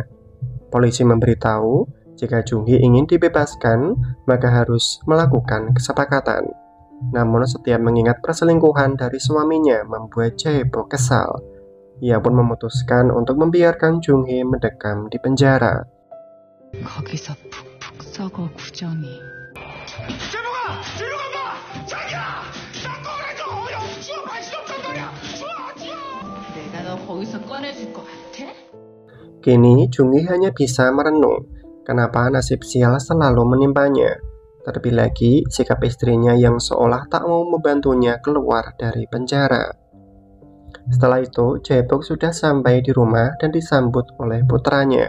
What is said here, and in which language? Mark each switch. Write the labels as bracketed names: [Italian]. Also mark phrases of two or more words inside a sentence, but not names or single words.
[Indonesian] Polisi memberitahu jika Jung-hye ingin dibebaskan, maka harus melakukan kesepakatan. Namun setiap mengingat perselingkuhan dari suaminya membuat Jae-bok kesal. Ia pun memutuskan untuk membiarkan Jung-hye mendekam di penjara. [Korean] 거기서 푹푹 썩어 구정이. 내가 너 거기서 꺼내줄 것 같아? [Indonesian] Kini Jung-hye hanya bisa merenung kenapa nasib sial selalu menimpanya. Terlebih lagi sikap istrinya yang seolah tak mau membantunya keluar dari penjara. Setelah itu, Jae-bok sudah sampai di rumah dan disambut oleh putranya.